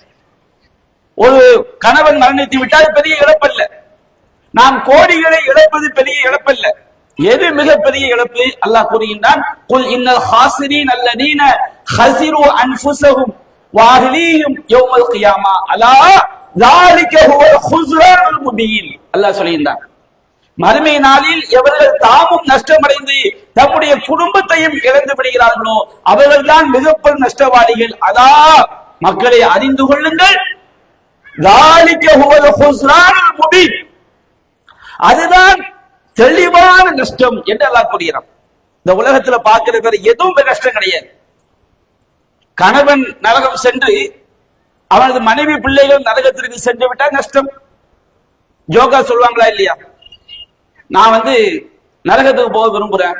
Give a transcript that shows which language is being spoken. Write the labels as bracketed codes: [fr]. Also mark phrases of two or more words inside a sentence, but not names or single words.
[ta] ஒரு கணவன் மரணித்து விட்டால் பெரிய இழப்பல்ல. நாம் கோடிகளை இழப்பது பெரிய இழப்பல்ல. எது மிகப்பெரிய இழப்பு? அல்லாஹ் கூறுகின்றான், [ar] قل إن الخاسرين الذين خسروا أنفسهم وأهليهم يوم القيامة ألا ذلك هو الخسران المبين. [ta] அல்லாஹ் சொல்கின்றான், மறுமை நாளில் எவர்கள் தாமும் நஷ்டமடைந்து தம்முடைய குடும்பத்தையும் இழந்து விடுகிறார்களோ அவர்கள் தான் மிகப்பெரும் நஷ்டவாளிகள். அதா மக்களை அறிந்து கொள்ளுங்கள், [ar] ذلك هو الخسران المبين, [ta] அதுதான் தெளிவான நஷ்டம் என்று அல்லாஹ் கூறுகிறான். இந்த உலகத்துல பார்க்கிற பேர் எதுவும் நஷ்டம் கிடையாது. கணவன் நரகம் சென்று அவனது மனைவி பிள்ளைகள் நரகத்திற்கு சென்று விட்டால் நஷ்டம். ஜோகா சொல்லுவாங்களா இல்லையா? நான் நரகத்துக்கு போக விரும்புறேன்.